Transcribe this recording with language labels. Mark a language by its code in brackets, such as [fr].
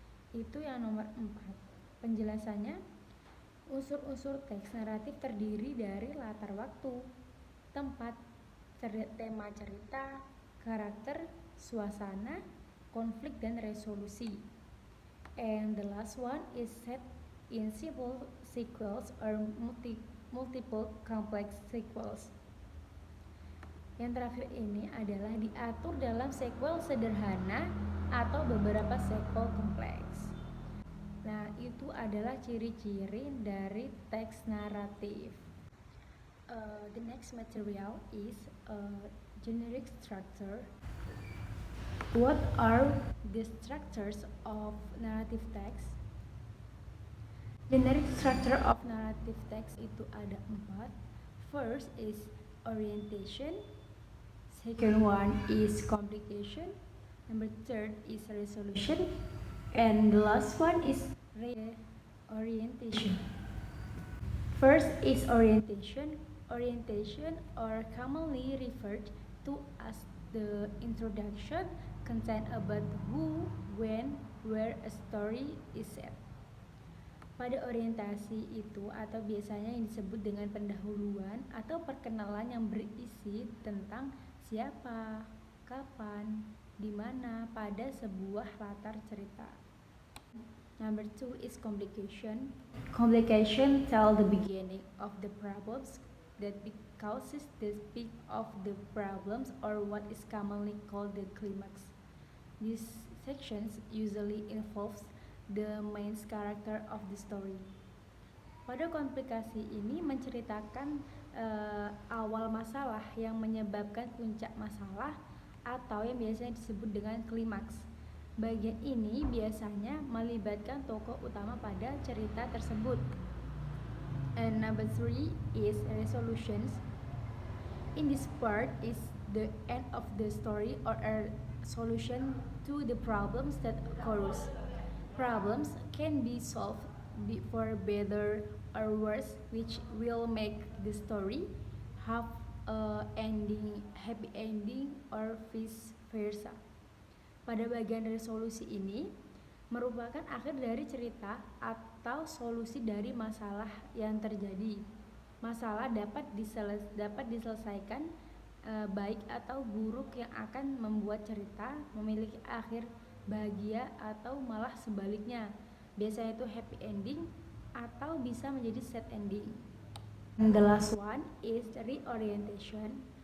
[id] Itu yang nomor 4. Penjelasannya, unsur-unsur teks naratif terdiri dari latar waktu, tempat, tema cerita, karakter, suasana, konflik, dan resolusi. [en] And the last one is set in simple sequels or multiple complex sequels. [id] Yang terakhir ini adalah diatur dalam sequel sederhana atau beberapa sequel kompleks. Nah, itu adalah ciri-ciri dari teks naratif. [en] The next material is generic structure. What are the structures of narrative text? Generic structure of narrative text [id] itu ada 4. [en] First is orientation. Second one is complication. Number 3 is resolution. And the last one is orientation. First is orientation. Orientation, or commonly referred to as the introduction, content about who, when, where a story is set. [id] Pada orientasi itu atau biasanya yang disebut dengan pendahuluan atau perkenalan yang berisi tentang siapa, kapan, di mana pada sebuah latar cerita. [en] Number 2 is complication. Complication tell the beginning of the problems that causes the peak of the problems, or what is commonly called the climax. These sections usually involves the main character of the story. [id] Pada komplikasi ini menceritakan awal masalah yang menyebabkan puncak masalah atau yang biasanya disebut dengan klimaks. Bagian ini biasanya melibatkan tokoh utama pada cerita tersebut. [en] And number 3 is resolutions. In this part is the end of the story or a solution to the problems that occurs. Problems can be solved for better or worse, which will make the story have a happy ending or vice versa. [id] Pada bagian resolusi ini merupakan akhir dari cerita atau solusi dari masalah yang terjadi. Masalah dapat diselesaikan baik atau buruk yang akan membuat cerita memiliki akhir bahagia atau malah sebaliknya. Biasanya itu happy ending atau bisa menjadi sad ending. [en] And the last one is reorientation.